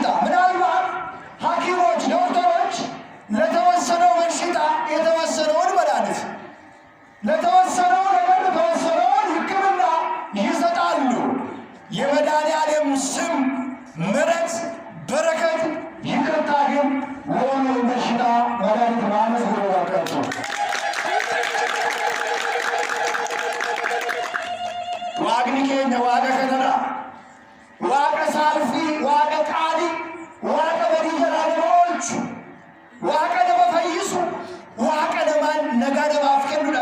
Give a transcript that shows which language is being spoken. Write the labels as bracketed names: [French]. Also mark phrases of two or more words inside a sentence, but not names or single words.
[Amharic] ምናልባት ሐኪሞች ዶክተሮች ለተወሰነው በሽታ የተወሰነውን መድኃኒት ለተወሰነው ነገር የተወሰነውን ሕክምና ይሰጣሉ። የመድኃኔዓለም ስም ምሕረት፣ በረከት፣ ይቅርታ ግን ለሁሉም በሽታ መድኃኒት ማለት ነው። [Oromo] waaqni keenya waaqa kanadha. Waaqa saalfii, waaqa qaalii, waaqa badii jalaa nama oolchu, waaqa nama fayyisu, waaqa namaan nagaa namaaf kennudha.